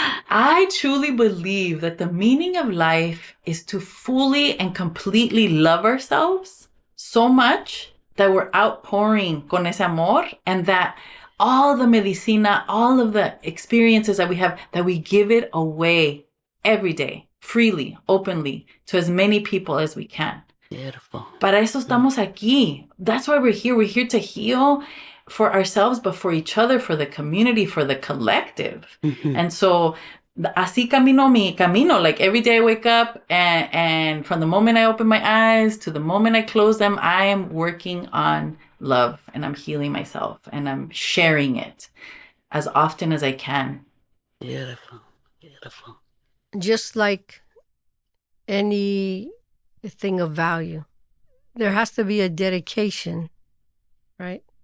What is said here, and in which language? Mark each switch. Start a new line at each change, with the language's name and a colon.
English: I truly believe that the meaning of life is to fully and completely love ourselves so much that we're outpouring con ese amor, and that all the medicina, all of the experiences that we have, that we give it away every day, freely, openly, to as many people as we can. Beautiful.
Spanish: Para eso estamos aquí. That's why we're here.
English: We're here to heal for ourselves, but for each other, for the community, for the collective.
Spanish: And so así camino mi camino.
English: Like, every day I wake up, and from the moment I open my eyes to the moment I close them, I am working on love, and I'm healing myself, and I'm sharing it as often as I can. Beautiful. Beautiful. Just like anything of value, there has to be a dedication, right?